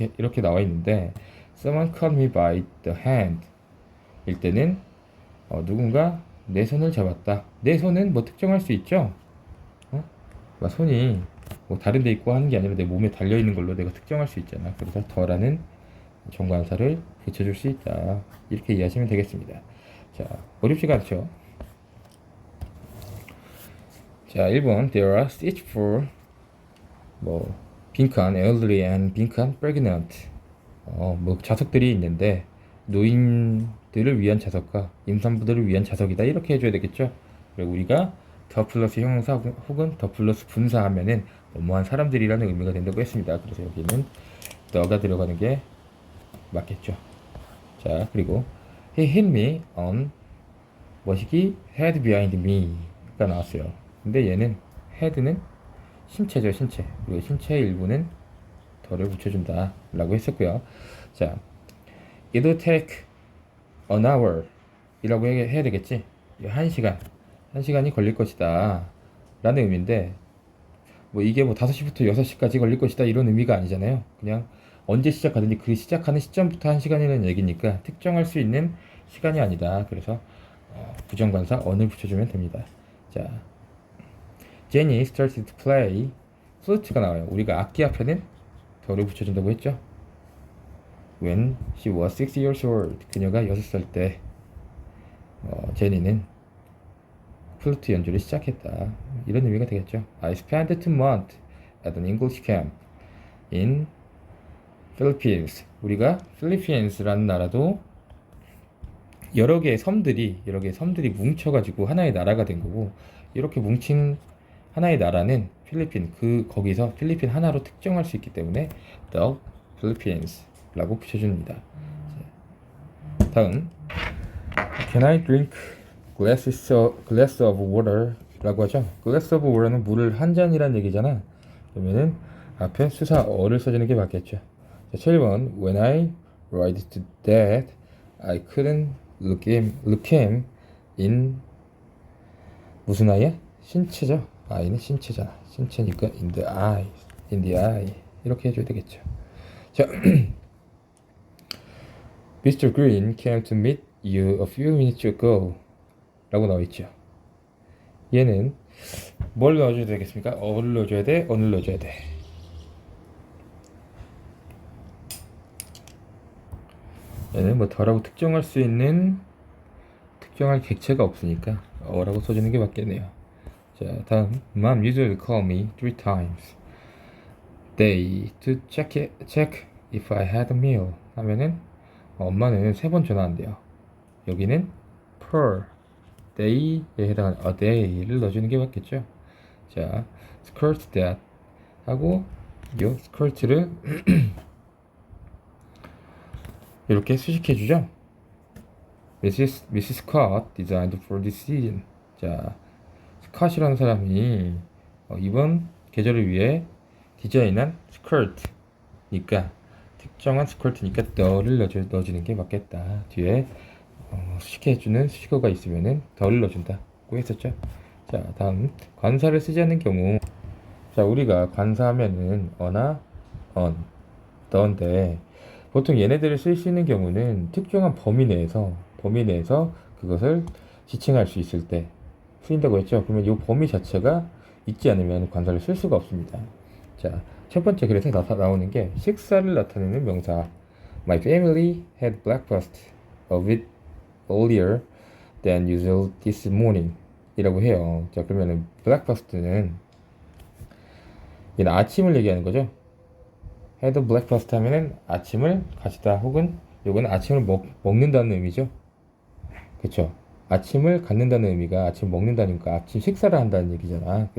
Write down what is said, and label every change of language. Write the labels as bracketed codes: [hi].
[ko] 이렇게 나와 있는데, [en] Someone caught me by the hand [ko] 일 때는 누군가 내 손을 잡았다. 내 손은 뭐 특정할 수 있죠? 막 손이 뭐 다른 데 있고 하는 게 아니라 내 몸에 달려 있는 걸로 내가 특정할 수 있잖아. 그래서 더라는 정관사를 붙여줄 수 있다. 이렇게 이해하시면 되겠습니다. 자, 어렵지가 않죠? [en] 자, 1번 There are seats for [ko] 뭐 빈칸 [en] elderly and 빈칸 pregnant. [ko] 뭐 좌석들이 있는데 노인들을 위한 좌석과 임산부들을 위한 좌석이다. 이렇게 해줘야 되겠죠? 그리고 우리가 더 플러스 형용사 혹은 더 플러스 분사하면은 뭐뭐한 사람들이라는 의미가 된다고 했습니다. 그래서 여기는 더가 들어가는 게 맞겠죠. 자, 그리고 [en] he hit me on [ko] 뭐시기 [en] head behind me [ko] 가 나왔어요. 근데 얘는 head는 신체죠, 신체. 그리고 신체의 일부는 더를 붙여준다 라고 했었고요. [en] 자, it will take an hour [ko] 이라고 해야 되겠지. 1시간이 걸릴 것이다 라는 의미인데, 뭐 이게 뭐 5시부터 6시까지 걸릴 것이다 이런 의미가 아니잖아요. 그냥 언제 시작하든지 그 시작하는 시점부터 1시간이라는 얘기니까 특정할 수 있는 시간이 아니다. 그래서 부정관사 on을 붙여주면 됩니다. [en] 자, Jenny started to play flute가 나와요. [ko] 우리가 악기 앞에는 더를 붙여준다고 했죠. [en] When she was 6 years old, [ko] 그녀가 6살 때 제니는 플루트 연주를 시작했다. 이런 의미가 되겠죠. [en] I spent 2 months at an English camp in Philippines. [ko] 우리가 필리핀스라는 나라도 여러 개의 섬들이 뭉쳐가지고 하나의 나라가 된 거고, 이렇게 뭉친 하나의 나라는 거기서 필리핀 하나로 특정할 수 있기 때문에 the Philippines라고 붙여줍니다. [en] 다음, Can I drink glass of water? [ko] 라고 하죠. glass of water는 물을 한 잔이란 얘기잖아. 그러면은 앞에 수사 어를 써주는 게 맞겠죠. [en] 자, 7번, When I ride to that, I couldn't look him in 무슨 eye야? [ko] 신체죠. eye는 신체잖아. 신체니까 in the eye 이렇게 해줘야 되겠죠. [en] 자, Mr. Green came to meet you a few minutes ago [ko] 라고 나와있죠. 얘는 뭘 넣어줘야 되겠습니까? 어를 넣어줘야 돼? 언을 넣어줘야 돼? 얘는 뭐 더라고 특정할 수 있는 특정할 객체가 없으니까 어라고 써주는 게 맞겠네요. [en] 자, 다음, Mom usually call me 3 times day to check if I had a meal [ko] 하면은 엄마는 3번 전화한대요. 여기는 per day에 해당하는 a day를 넣어주는 게 맞겠죠. 자, skirt that 하고 이 skirt를 이렇게 수식해주죠. [en] Mrs. Scott designed for this season. [ko] 자, 스캇이라는 사람이 이번 계절을 위해 디자인한 skirt니까, 특정한 skirt니까 the를 넣어주는 게 맞겠다. 뒤에 수식해주는 수식어가 있으면은 the를 넣어준다고 했었죠. 자, 다음, 관사를 쓰지 않는 경우. 자, 우리가 관사하면은 어나 on, the인데 보통 얘네들을 쓸 수 있는 경우는 특정한 범위 내에서 그것을 지칭할 수 있을 때 쓰인다고 했죠. 그러면 이 범위 자체가 있지 않으면 관사를 쓸 수가 없습니다. 자, 첫 번째, 그래서 나오는 게 식사를 나타내는 명사. [en] My family had breakfast a bit earlier than usual this morning [ko] 이라고 해요. 자, 그러면은 breakfast는 얘는 아침을 얘기하는 거죠. had breakfast 하면은 아침을 가지다, 혹은 요거는 아침을 먹는다는 의미죠. 그쵸? 아침을 갖는다는 의미가 아침 먹는다니까 아침 식사를 한다는 얘기잖아.